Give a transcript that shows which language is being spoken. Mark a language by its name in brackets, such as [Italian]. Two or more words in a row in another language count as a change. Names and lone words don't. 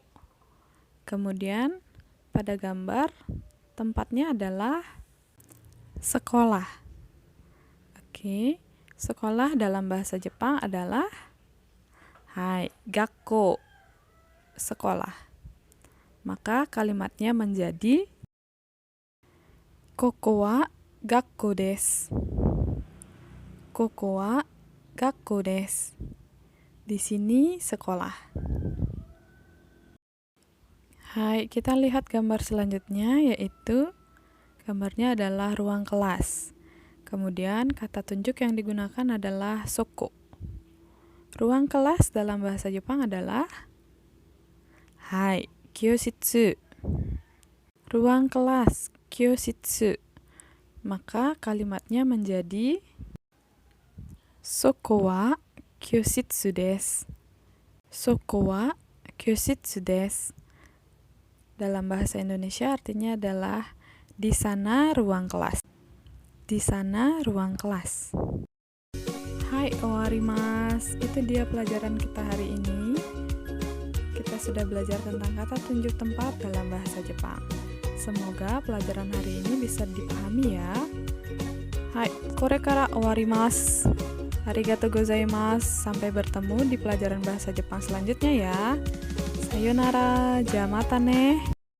[Indonesian] Kemudian pada gambar tempatnya adalah sekolah. Oke, sekolah dalam bahasa Jepang adalah [Japanese] はい、学校, [Indonesian] sekolah. Maka kalimatnya menjadi [Japanese] ここは学校です. ここは学校です. [Indonesian] Di sini sekolah. Hai, kita lihat gambar selanjutnya, yaitu gambarnya adalah ruang kelas. Kemudian kata tunjuk yang digunakan adalah soko. Ruang kelas dalam bahasa Jepang adalah [Japanese] はい、教室. [Indonesian] Ruang kelas, kyoshitsu. Maka kalimatnya menjadi [Japanese] そこは教室です. そこは教室です. [Indonesian] Dalam bahasa Indonesia artinya adalah di sana ruang kelas. Di sana ruang kelas. [Japanese] はい、終わります. [Indonesian] Itu dia pelajaran kita hari ini. Kita sudah belajar tentang kata tunjuk tempat dalam bahasa Jepang. Semoga pelajaran hari ini bisa dipahami ya. [Japanese] Hai, これから終わります. ありがとうございます. [Indonesian] Sampai bertemu di pelajaran bahasa Jepang selanjutnya ya. [Japanese] さよなら、じゃまたね.